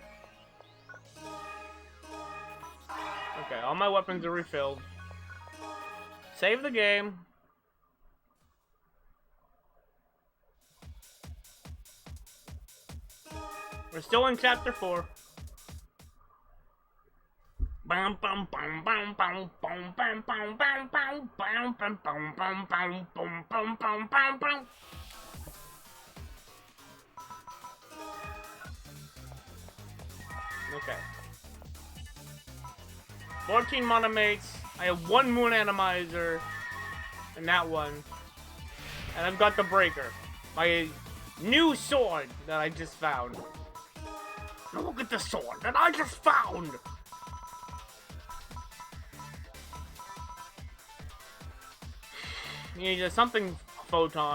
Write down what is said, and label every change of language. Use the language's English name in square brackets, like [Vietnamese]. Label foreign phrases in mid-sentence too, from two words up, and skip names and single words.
[English] Okay, all my weapons are refilled. Save the game. We're still in chapter 4. Bam bam bam bam bam bam bam bam bam bam bam bam bam bam bam bam bam bam bam bam. Okay. 14 monomates. I have 1 moon atomizer. And that one. And I've got the breaker. My new sword that I just found. Look at the sword that I just found! You need something photon.